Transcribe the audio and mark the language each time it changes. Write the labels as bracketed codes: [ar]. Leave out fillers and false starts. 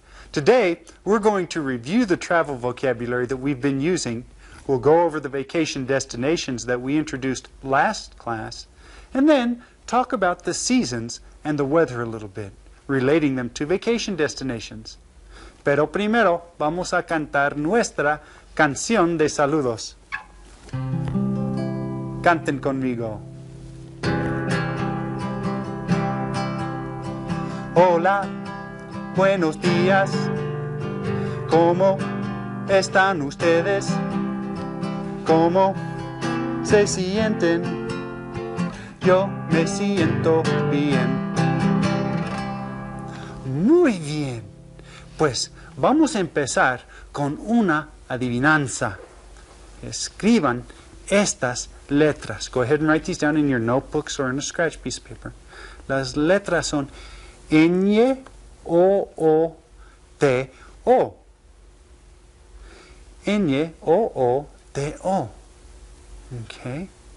[en] Today, we're going to review the travel vocabulary that we've been using. We'll go over the vacation destinations that we introduced last class, and then talk about the seasons and the weather a little bit, relating them to vacation destinations. [es] Pero primero, vamos a cantar nuestra canción de saludos. Canten conmigo. Hola, buenos días. ¿Cómo están ustedes? ¿Cómo se sienten? Yo me siento bien. Muy bien. Pues vamos a empezar con una adivinanza. Escriban estas letras. [en] Go ahead and write these down in your notebooks or in a scratch piece of paper. [es] Las letras son ñ, o, t, o. ñ, o, t, o. Okay?